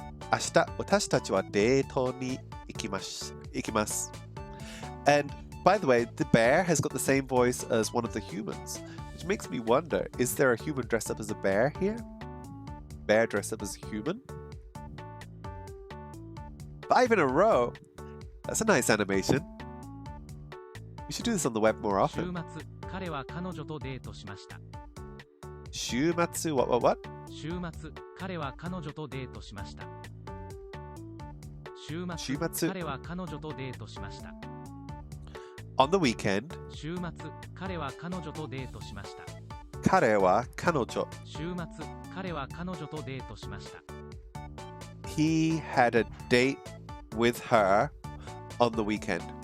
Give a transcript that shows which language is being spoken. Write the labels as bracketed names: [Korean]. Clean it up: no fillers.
[Japanese] 明日、私たちはデートに行きます。 [English] And by the way, the bear has got the same voice as one of the humans, which makes me wonder, is there a human dressed up as a bear here? Bear dressed up as a human? 5 in a row? That's a nice animation. We should do this on the web more [Japanese] 週 [English] often. [Japanese] 末彼は彼女とデートしました。 [English] 週末 what? [Japanese] 週末彼は彼女とデートしました。週週末末彼は彼女とデートしました。 [English] On the weekend, [Japanese] 週末彼は彼女とデートしました。彼は彼女。週末彼は彼女とデートしました。 [English] He had a date with her on the weekend.